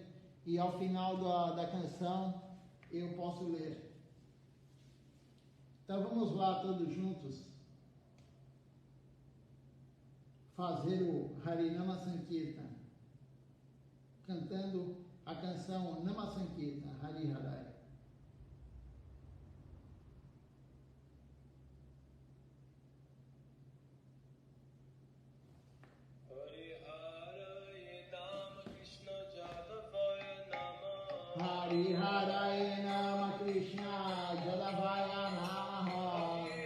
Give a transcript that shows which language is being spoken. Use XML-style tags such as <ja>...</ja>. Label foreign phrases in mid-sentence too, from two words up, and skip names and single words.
<pt>E ao final da canção, eu posso ler. Então vamos lá todos juntos fazer o Harinama Sankirtan, cantando a canção Nama Sankirtan Hari Harai.</pt> <sa>हरि हरै नाम कृष्ण जादवाय नमः.</sa>